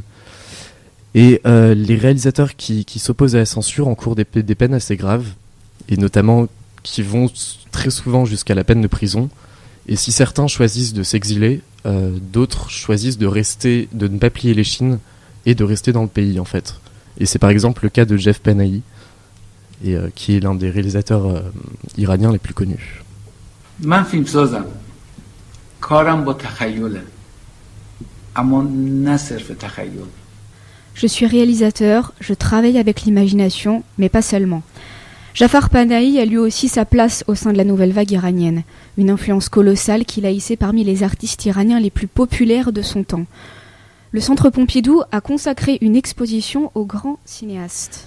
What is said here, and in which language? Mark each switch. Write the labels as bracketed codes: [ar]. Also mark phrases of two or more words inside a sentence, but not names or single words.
[fr] Et les réalisateurs qui s'opposent à la censure encourent des peines assez graves, et notamment qui vont très souvent jusqu'à la peine de prison. Et si certains choisissent de s'exiler, d'autres choisissent de ne pas plier l'échine et de rester dans le pays, en fait. Et c'est par exemple le cas de Jeff Panahi, qui est l'un des réalisateurs iraniens les plus connus. [fa] من فیلمسازم کارم با تخیله اما نه صرف تخیل. [fr] Je suis réalisateur, je travaille avec l'imagination, mais pas seulement. Jafar Panahi a lui aussi sa place au sein de la nouvelle vague iranienne, une influence colossale qui l'a hissé parmi les artistes iraniens les plus populaires de son temps. Le Centre Pompidou a consacré une exposition aux grands cinéastes.